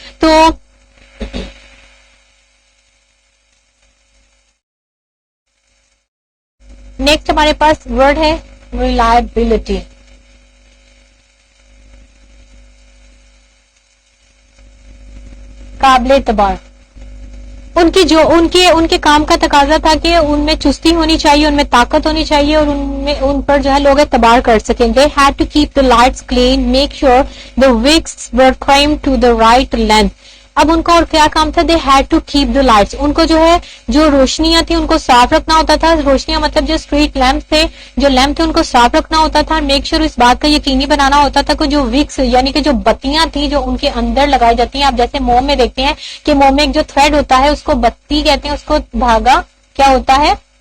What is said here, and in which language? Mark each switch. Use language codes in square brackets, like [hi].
[ur] تو نیکسٹ ہمارے پاس ورڈ ہے ریلائبلٹی. قابل اعتبار. ان کے کام کا تقاضا تھا کہ ان میں چستی ہونی چاہیے, ان میں طاقت ہونی چاہیے, اور ان پر جو ہے لوگ اعتبار کر سکیں. [en] They had to keep the lights clean, make sure the wicks were trimmed to the right length. [ur] اب ان کا اور کیا کام تھا, [en] they had to keep the lights, [ur] ان کو جو ہے جو روشنیاں تھیں ان کو صاف رکھنا ہوتا تھا. روشنیاں مطلب جو اسٹریٹ لیمپ تھے, جو لیمپ تھے ان کو صاف رکھنا ہوتا تھا. میک شیور, اس بات کا یقینی بنانا ہوتا تھا کہ جو وکس یعنی کہ جو بتیاں تھیں جو ان کے اندر لگائی جاتی ہیں, آپ جیسے موم میں دیکھتے ہیں کہ موم میں ایک جو تھریڈ ہوتا ہے اس کو بتی کہتے ہیں, اس کو دھاگا کیا ہوتا ہے,